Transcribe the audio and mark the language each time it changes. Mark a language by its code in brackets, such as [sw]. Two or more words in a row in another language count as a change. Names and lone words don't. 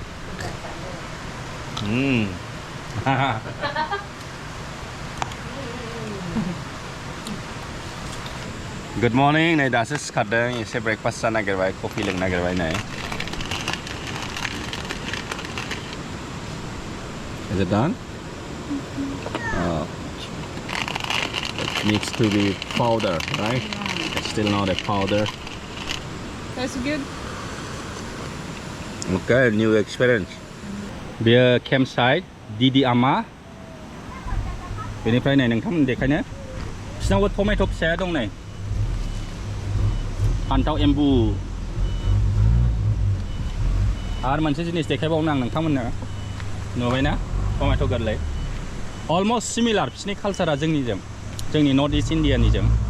[en] good morning [brx] नै दासो सिखारदों एसे ब्रेकफास्ट जानो नागिरबाय कफि लोंनो नागिरबाय नै [en] Is it done? Oh. It needs to be powder, right? Yeah. It's still not a powder. That's good. Okay, new experience. Beer campsite, Didi Ama. [brx] बेनिफ्राय नै नोंथांमोन देखायनो बिसिनावबो टमेट' फिसाया दं नै फान्थाव एम्बु आरो मोनसे जिनिस देखायबावनो आं नोंथांमोननो नुबायना टमेट' गोरलै [en] almost similar [brx] बिसोरनि कालसारा जोंनि नर्थ इस्ट इण्डियानिजों